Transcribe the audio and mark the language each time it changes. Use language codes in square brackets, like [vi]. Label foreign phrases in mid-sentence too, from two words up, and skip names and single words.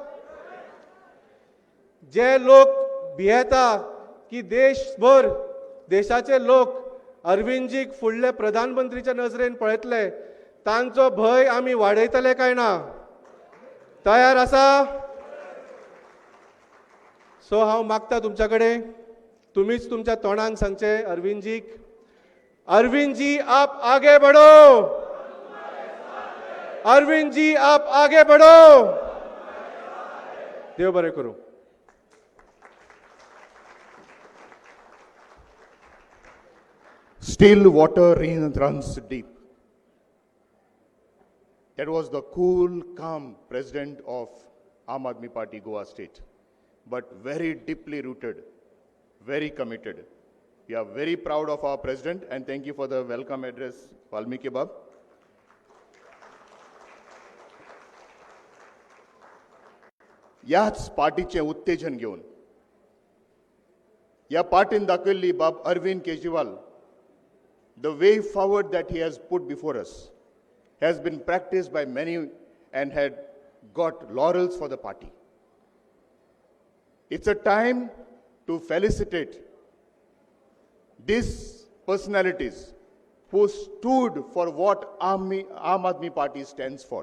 [kok] जे लोक भियेता की देशभर देशाचे लोक अरविंदजीक फुडले प्रधानमंत्रीच्या नजरेन पळयतले, तांचो भंय आमी वाडयतले काय ना? तयार आसा? सो हांव मागता तुमच्या कडेन, तुमीच तुमच्या तोंडान सांगचे अरविंदजीक, [hi] अरविंद जी आप आगे बढ़ो, अरविंद जी आप आगे बढ़ो. [kok] देव बरें करूं. [en] Still water runs deep. That was the cool, calm president of Aam Aadmi Party, Goa State, but very deeply rooted, very committed. We are very proud of our president, and thank you for the welcome address, Valmiki Bab. [kok] याच पार्टीचे उत्तेजन घेऊन या पार्टीन दाखवली बाब अरविंद केजरीवाल, [en] the way forward that he has put before us has been practiced by many and had got laurels for the party. It's a time to felicitate these personalities who stood for what Aam Aadmi Party stands for.